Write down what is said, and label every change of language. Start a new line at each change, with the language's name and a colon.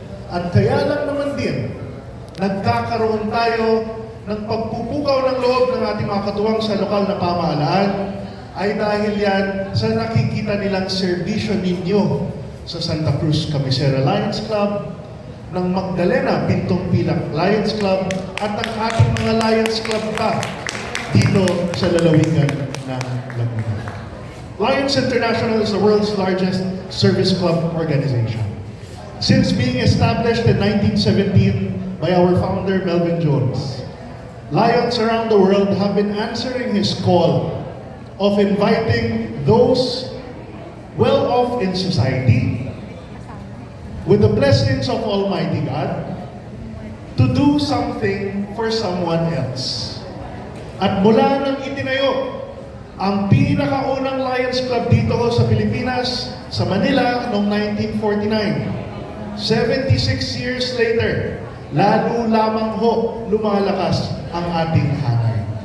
Filipino: At kaya lang naman din, nagkakaroon tayo ng pagpupukaw ng loob ng ating mga katuwang sa lokal na pamahalaan ay dahil yan sa nakikita nilang serbisyo ninyo sa Santa Cruz Cabecera Lions Club, ng Magdalena Pintong Pilak Lions Club, at ang ating mga Lions Club pa dito sa lalawigan ng Laguna.
English: Lions International is the world's largest service club organization. Since being established in 1917 by our founder Melvin Jones, Lions around the world have been answering his call of inviting those well-off in society with the blessings of Almighty God to do something for someone else.
Filipino: At mula nang itinayo ang pinakaunang Lions Club dito sa Pilipinas, sa Manila, noong 1949,
English: 76 years later,
Filipino: lalo lamang ho lumalakas ang ating hanay.